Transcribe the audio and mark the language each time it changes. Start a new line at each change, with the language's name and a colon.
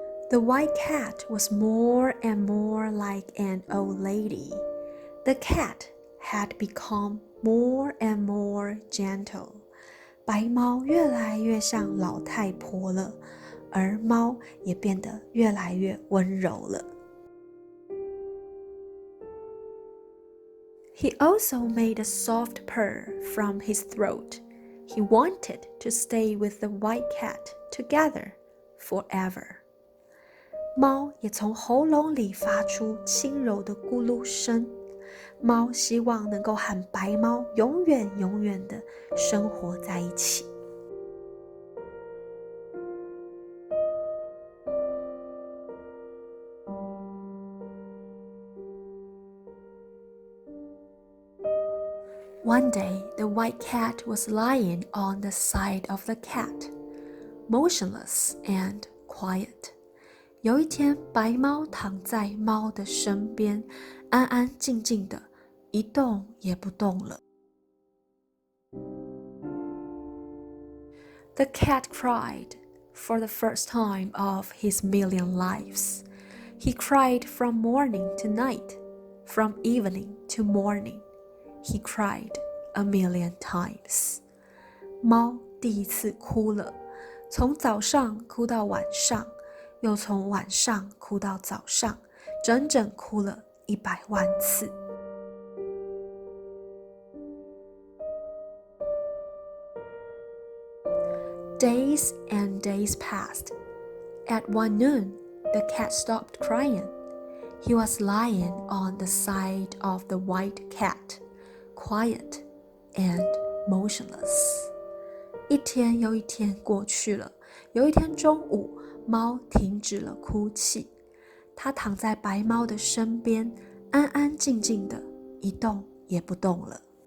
English: The white cat was more and more like an old lady. The cat had become more and more gentle.
Chinese: 白猫越来越像老太婆了。而猫也变得越来越温柔了。
English: He also made a soft purr from his throat. He wanted to stay with the white cat together forever.
Chinese: 猫也从喉咙里发出轻柔的咕噜声。猫希望能够和白猫永远永远的生活在一起。
English: One day, the white cat was lying on the side of the cat, motionless and quiet.
Chinese: 有一天，白猫躺在猫的身边，安安静静的，一动也不动了。
English: The cat cried for the first time of his million lives. He cried from morning to night, from evening to morning. He cried a million times.
Chinese: 猫第一次哭了，从早上哭到晚上，又从晚上哭到早上，整整哭了100万次。
English: Days and days passed. At 1 noon, the cat stopped crying. He was lying on the side of the white cat, quiet and motionless.
Chinese: 一天又一天过去了，有一天中午，猫停止了哭泣，它躺在白猫的身边，安安静静的，一动也不动了。